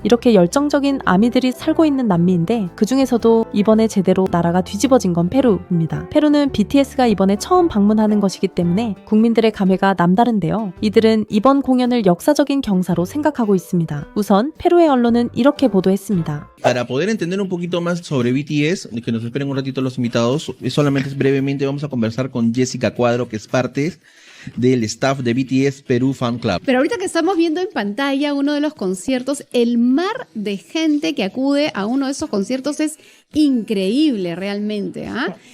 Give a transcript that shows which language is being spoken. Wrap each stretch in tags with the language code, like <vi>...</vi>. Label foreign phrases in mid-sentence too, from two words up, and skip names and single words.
<ko>이렇게 열정적인 아미들이 살고 있는 남미인데 그 중에서도 이번에 제대로 나라가 뒤집어진 건 페루입니다. 페루는 BTS가 이번에 처음 방문하는 것이기 때문에 국민들의 감회가 남다른데요. 이들은 이번 공연을 역사적인 경사로 생각하고 있습니다. 우선 페루의 언론은 이렇게 보도했습니다.</ko> <es>Para poder entender un poquito más sobre BTS, que nos esperen un ratito los invitados, solamente brevemente vamos a conversar con Jessica Cuadro, que es parte del staff de BTS Perú Fan Club. Pero ahorita que estamos viendo en pantalla uno de los conciertos, el mar de gente que acude a uno de esos conciertos es increíble realmente, ¿ah?</es>